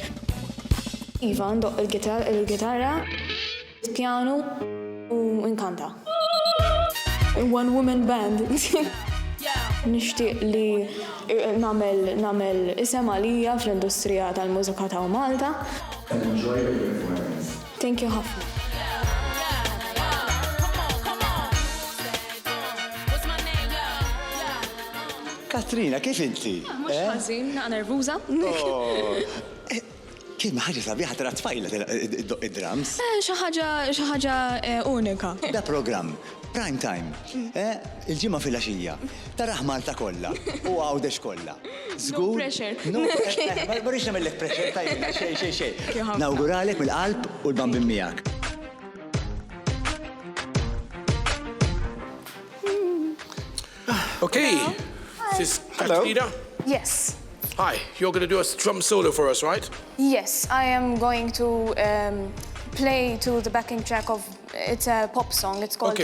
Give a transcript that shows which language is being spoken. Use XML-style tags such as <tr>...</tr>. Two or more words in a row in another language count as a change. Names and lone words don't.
<mt>Iva, ndoq il-gitarra, il-pjanu u inkanta.</mt> <en>One woman band.</en> <mt>Nixtieq li nagħmel isem għalija fl-industrija tal-mużika ta' Malta.</mt> <en>Enjoy your performance. Thank you ħafna.</en> <mt>Katrina, kif inti? Mhux ħażin, nervuża. Kien ħaġa sabiħa tara tfajla iddoq id-drums. Xi ħaġa unika. Da program,</mt> <en>prime time,</en> <mt>il-ġimgħa fil-għaxija, taraħ Malta kollha u għawdex kollha.</mt> <en>No pressure.</en> <mt>Ma rridx nagħmellek pressure tajjeb, xejn. Nawguralek mill-qalb u l-bambin miegħek.</mt> <en>Okay. This is Katrina. Yes. Hi, you're going to do a drum solo for us, right? Yes, I am going to play to the backing track of, it's a pop song, it's called</en>